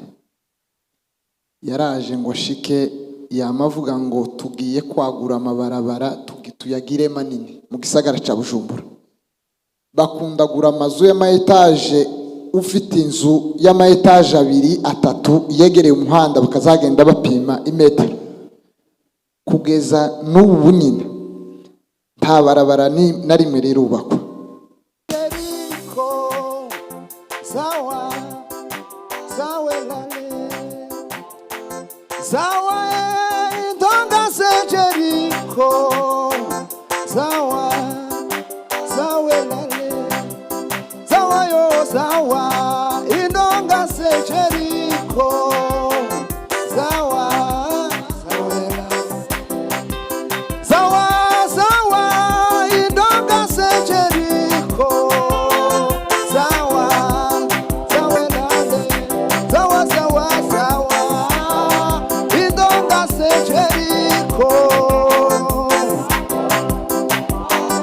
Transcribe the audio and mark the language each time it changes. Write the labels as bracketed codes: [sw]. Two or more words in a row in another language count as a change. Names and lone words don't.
[rn] Yaraje ngo ashike, yamavuga ngo tugiye kwagura amabarabara, tuyagire manini mu gisagara cya Bujumbura. Bakundagura amazu y'ama-etaje, ufite inzu y'ama-etaje 2, 3 yegereye umuhanda bakazagenda bapima imetero. Kugeza n'ubu nyine nta barabara na rimwe rirubakwa. Zawa indonga se Jericho, zawa lale, zawa yo zawa indonga se Jericho, zawa indonga se Jericho, zawa lale, zawa indonga se Jericho.